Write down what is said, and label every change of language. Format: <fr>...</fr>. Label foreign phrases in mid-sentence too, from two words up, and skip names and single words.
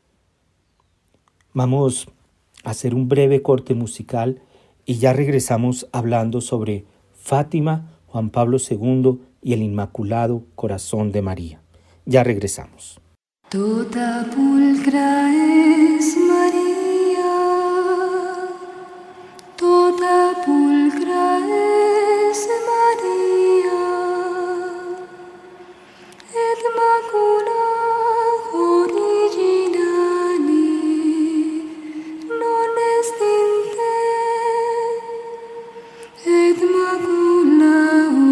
<es>Vamos a hacer un breve corte musical y ya regresamos hablando sobre Fátima, Juan Pablo II y el Inmaculado Corazón de María. Ya regresamos. Toda pulcra es María, toda pulcra es María,</es> <la>et macula originali non est in te, et macula</la>